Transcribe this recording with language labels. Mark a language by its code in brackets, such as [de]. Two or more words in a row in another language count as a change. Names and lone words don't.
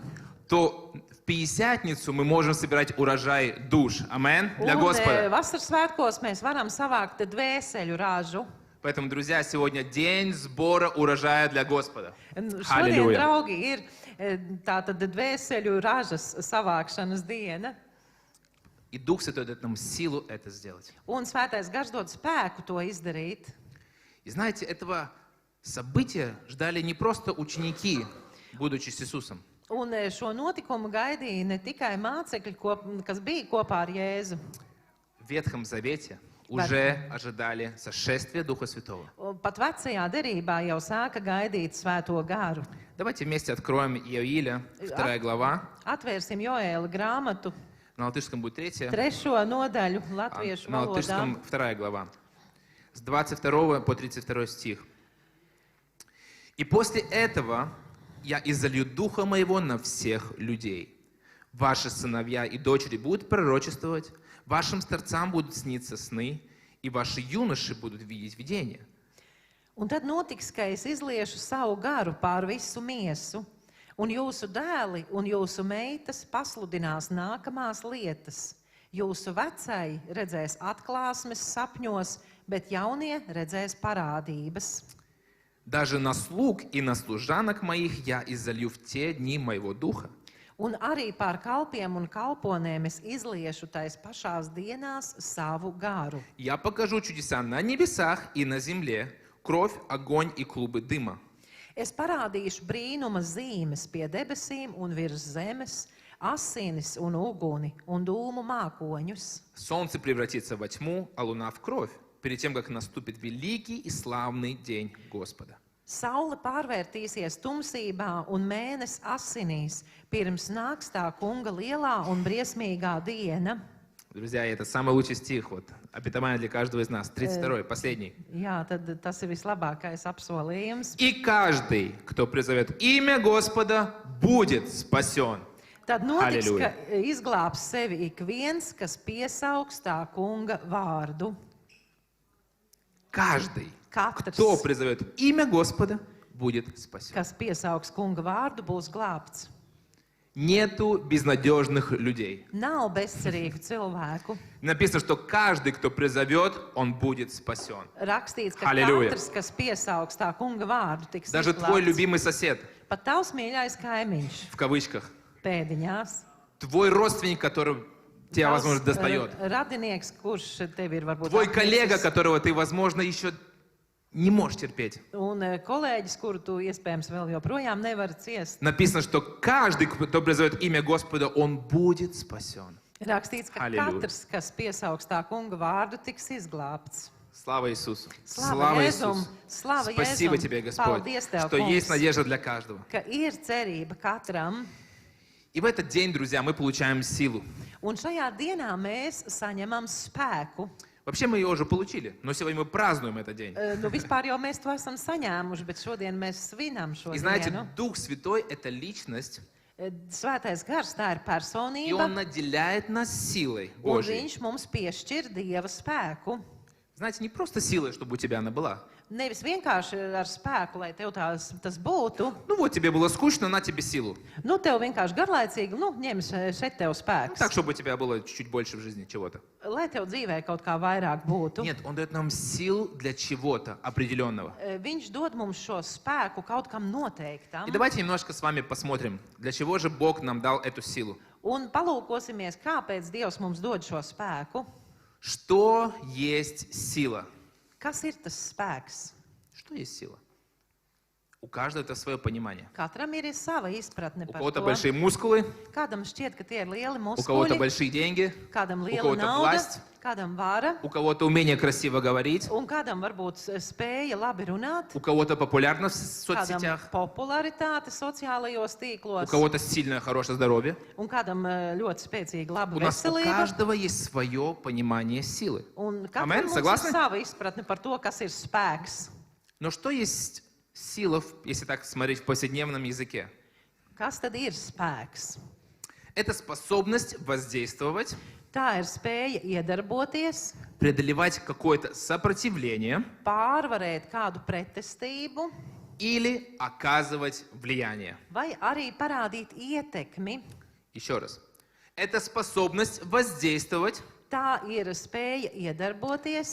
[ru] то в Пятидесятницу мы можем собирать урожай душ. Амен. Для [lv] un [ru] Господа. [lv] vasaras svētkos mēs varam savākt dvēseļu ražu. [ru] Поэтому, друзья, сегодня день сбора урожая для Господа. [lv] Šodien, Halleluja. draugi, ir tātad dvēseļu ražas savākšanas diena. [ru] И Дух Святой дает нам силу это сделать. [lv] Un Svētais Gars dod spēku to izdarīt. [ru] И знаете, этого события ждали не просто ученики, будучи с Иисусом. [lv] Un šo notikumu gaidīja ne tikai mācekļi, kas bija kopā ar Jēzu. [ru] В Ветхом Завете уже ожидали сошествия Духа Святого. [lv] Pat vecajā derībā jau sāka gaidīt Svēto Garu. [ru] Давайте вместе откроем Иоиля, 2 глава. [lv] Atvērsim Joēla grāmatu, [ru] На латышском будет 3, 3. [lv] nodaļu latviešu [ru] на [lv] valodā. [ru] латышском 2 глава. С 22 по 32 стих. «И после этого я изолью Духа Моего на всех людей. Ваши сыновья и дочери будут пророчествовать, вашим старцам будут сниться сны, и ваши юноши будут видеть видения». [lv] Un tad notiks, ka es izliešu savu garu pār visu miesu, un jūsu dēli un jūsu meitas pasludinās nākamās lietas. Jūsu vecai redzēs atklāsmes sapņos, bet jaunie redzēs parādības. [ru] «Даже на слуг и на служанок моих я изолью в те дни моего Духа, [lv] Un arī pār kalpiem un kalponēm es izliešu tais pašās dienās savu garu. [ru] я покажу чудеса на небесах и на земле, кровь, огонь и клубы дыма». [lv] Es parādīšu brīnuma zīmes pie debesīm un virs zemes, asinis un uguni un dūmu mākoņus. [ru] Солнце превратится во тьму, а луна в кровь, перед тем, как наступит великий и славный день Господа. [lv] Saule pārvērtīsies tumsībā un mēnesis asinīs, pirms nāks tā kunga lielā un briesmīgā diena. [ru] Друзья, это самый лучший стих, вот, обетование для каждого из нас. 32-й, последний. [lv] Jā, tad tas ir vislabākais apsolījums. [ru] «И каждый, кто призовет имя Господа, будет спасен». [lv] Tad notiks, Halleluja. ka izglābs sevi ik viens, kas piesaugs tā kunga vārdu. [ru] Каждый, [lv] Katrs, [ru] кто призовет имя Господа, будет спасен. [lv] kas piesaugs kunga vārdu, būs glābts. [ru] Нету безнадежных людей. [lv] Nav bezcerīgu cilvēku. [ru] Написано, что каждый, кто призовет, он будет спасен. [lv] Rakstīts, ka Halleluja. katrs, kas piesaugs tā kunga vārdu, tiks [ru] Даже твой [lv] izglābts. [ru] любимый сосед, [lv] Pat tavs mīļais kaimiņš, [ru] в кавычках, [lv] pēdiņās. [ru] твой родственник, который тебя, [lv] Tavs, [ru] возможно, достает, [lv] radinieks, kurš tev ir varbūt [ru] твой коллега, [lv] apnicis, [ru] которого ты, возможно, еще не можешь терпеть. [lv] un kolēģis, kuru tu iespējams vēl joprojām nevari ciest. [ru] Написано, что каждый, кто призовет имя Господа, он будет спасен. [lv] Rakstīts, ka Halleluja. katrs, kas piesaugs tā kunga vārdu, tiks izglābts. [ru] Слава Иисусу! [lv] Слава Jēzum! Slava [ru] Спасибо [lv] Jēzum! [ru] тебе, Господь, [lv] Paldies Tev, [ru] что есть [lv] kungs, [ru] надежда для каждого. [lv] ka ir cerība katram. [ru] И в этот день, друзья, мы получаем силу. [lv] Un šajā dienā mēs saņemam spēku. [ru] Вообще мы ее уже получили, но сегодня мы празднуем этот день. [lv] Nu, vispār jau mēs to esam saņēmuši, bet šodien mēs svinam šo [ru] И знаете, [lv] dienu. [ru] Дух Святой — это личность, [lv] Svētais gars, tā ir [ru] и [lv] personība, [ru] Он наделяет нас силой [lv] un [ru] Божьей [lv] viņš mums piešķir Dieva spēku. [ru] Знаете, не просто силой, чтобы у тебя она была. [lv] Nevis vienkārši ar spēku, lai tev tas būtu. [ru] Ну вот, тебе было скучно, на тебе силу. [lv] Nu, tev vienkārši garlaicīgi, ņem šeit tev [ru] Ну, [lv] spēks. [ru] так, чтобы у тебя было чуть-чуть больше в жизни чего-то. [lv] Lai tev dzīvē kaut kā vairāk būtu. [ru] Нет, он дает нам сил для чего-то определенного. [lv] Viņš dod mums šo spēku kaut kam noteiktam. [ru] И давайте немножко с вами посмотрим, для чего же Бог нам дал эту силу. [lv] Un palūkosimies, kāpēc Dievs mums dod šo spēku. [ru] Что есть сила? [lv] Kas ir tas spēks? [ru] Что есть сила? У каждого это свое понимание. [lv] Katram ir sava izpratne [ru] У [lv] par [ru] кого-то [lv] to. [ru] большие мускулы, [lv] Kādam šķiet, ka tie ir lieli [ru] у кого-то [lv] muskuļi, [ru] большие деньги, [lv] kādam [ru] у [lv] liela [ru] кого-то [lv] nauda, [ru] власть, [lv] kādam vara, [ru] у кого-то умение красиво говорить, [lv] un kādam varbūt spēja labi runāt, [ru] у кого-то популярность в [lv] kādam [ru] соцсетях, [lv] popularitāte sociālajos [ru] у [lv] tīklos, [ru] кого-то сильное, хорошее здоровье. [lv] un kādam ļoti spēcīga laba [ru] У нас у [lv] veselība. [ru] каждого есть свое понимание силы. [lv] Un Amen, katram mums [ru] согласны? [lv] ir sava izpratne par to, kas ir spēks. [ru] Но что есть сила, если так смотреть в повседневном языке? [lv] Kas tad ir spēks? [ru] Это способность воздействовать, [lv] Tā ir spēja iedarboties, [ru] преодолевать какое-то сопротивление [lv] pārvarēt kādu pretestību [ru] или оказывать влияние. [lv] vai arī parādīt ietekmi. [ru] Еще раз. Это способность воздействовать, [lv] Tā ir spēja iedarboties,